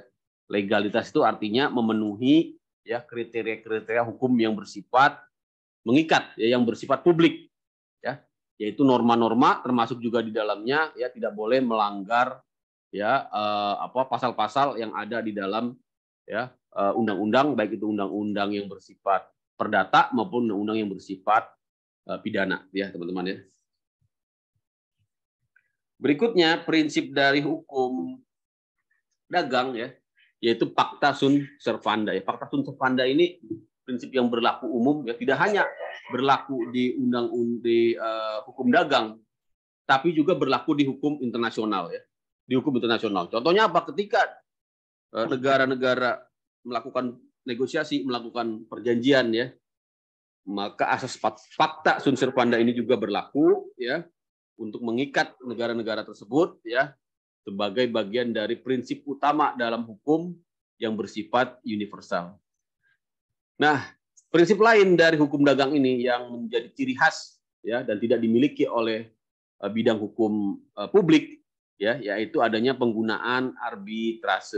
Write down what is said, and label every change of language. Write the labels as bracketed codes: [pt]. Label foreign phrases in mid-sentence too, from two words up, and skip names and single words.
[id] Legalitas itu artinya memenuhi ya kriteria-kriteria hukum yang bersifat mengikat ya, yang bersifat publik ya, yaitu norma-norma termasuk juga di dalamnya ya tidak boleh melanggar ya pasal-pasal yang ada di dalam ya undang-undang, baik itu undang-undang yang bersifat perdata maupun undang-undang yang bersifat pidana ya teman-teman ya. Berikutnya prinsip dari hukum dagang ya, yaitu [la] pacta sunt servanda [id] ya. [la] Pacta sunt servanda [id] ini prinsip yang berlaku umum ya, tidak hanya berlaku di hukum dagang, tapi juga berlaku di hukum internasional ya. Di hukum internasional. Contohnya apa? Ketika negara-negara melakukan negosiasi, melakukan perjanjian ya, maka asas [la] pacta sunt servanda [id] ini juga berlaku ya untuk mengikat negara-negara tersebut ya sebagai bagian dari prinsip utama dalam hukum yang bersifat universal. Nah, prinsip lain dari hukum dagang ini yang menjadi ciri khas ya dan tidak dimiliki oleh bidang hukum publik ya, yaitu adanya penggunaan arbitrase.